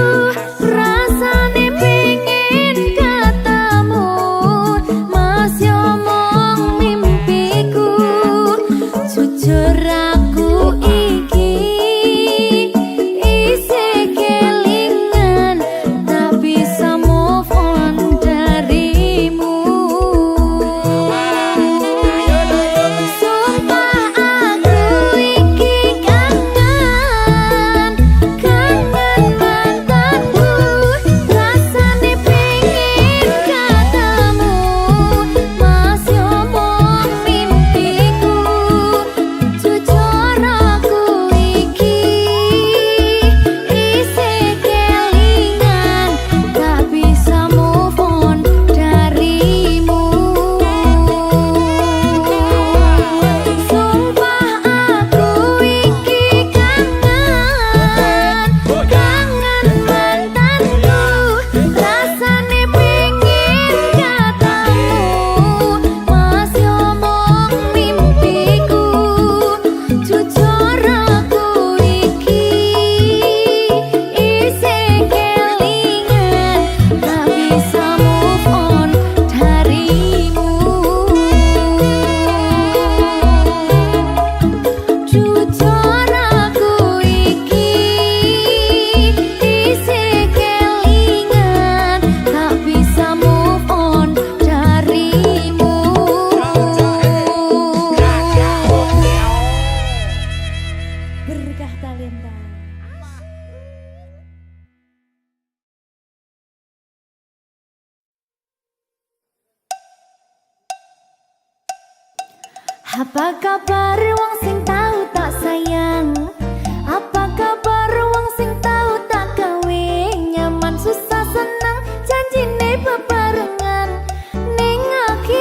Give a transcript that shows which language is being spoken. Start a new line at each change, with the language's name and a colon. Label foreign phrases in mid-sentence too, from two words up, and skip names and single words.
Javanese: Rasane pengen ketemu, Mas yo mong mimpiku. Jujur aku iki isih kelingan, tak bisa
English: move on
Javanese: darimu. Sumpah aku iki kangen, kangen mantanku. Rasane pengen ketemu, Mas yo mong mimpiku. Jujur aku iki isih kelingan, tak bisa
English: move on
Javanese: darimu. Sumpah aku iki kangen, kangen mantanku. Rasane pengen ketemu, Mas yo mong mimpiku. Jujur aku iki isih kelingan, tak bisa
English: move on
Javanese: darimu. Jujur aku iki isih kelingan, tak bisa
English: move on
Javanese: darimu. Berkah talenta. Apa kabar wong sing tau tak sayang? Apa kabar wong sing tau tak gawe nyaman? Susah senang janjine bebarengan, ning